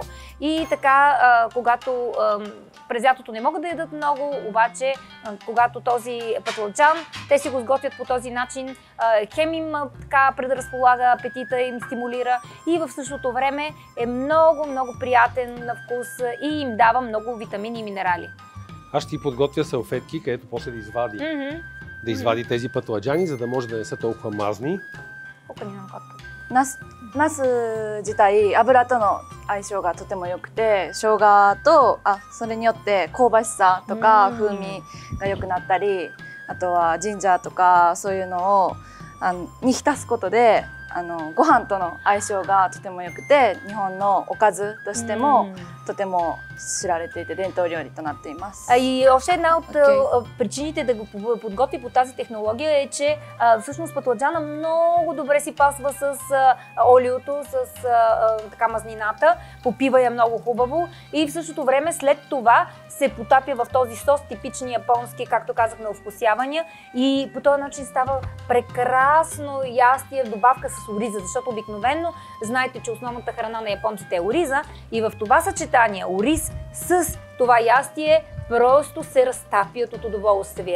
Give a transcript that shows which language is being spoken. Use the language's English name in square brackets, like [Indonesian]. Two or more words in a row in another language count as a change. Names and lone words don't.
[Bulgarian] И така, когато през лятото не могат да ядат много, обаче когато този патладжан, те си го сготвят по този начин, хем им така предразполага апетита, им стимулира и в същото време е много, много приятен на вкус и им дава много витамини и минерали. Аз ще ти подготвя салфетки, където после да извади тези патладжани, за да може да не са толкова мазни. [Japanese] ナス自体油との相性がとても良くて、生姜とそれによって香ばしさとか風味が良くなったり、あとはジンジャーとかそういうのをに浸すことでご飯との相性がとても良くて、日本のおかずとしてもとても知られていて伝統料理となっています。 [Bulgarian] И още една от причините да го подготви по тази технология е, че всъщност патладжана много добре си пасва с олиото, с така мазнината, попива я много хубаво и в същото време след това се потапя в този сос, типични японски, както казахме, овкусявания и по този начин става прекрасно ястие в добавка с ориза, защото обикновено знаете, че основната храна на японците е ориза и в това съчетание ориз с това ястие просто се разтапят от удоволствие.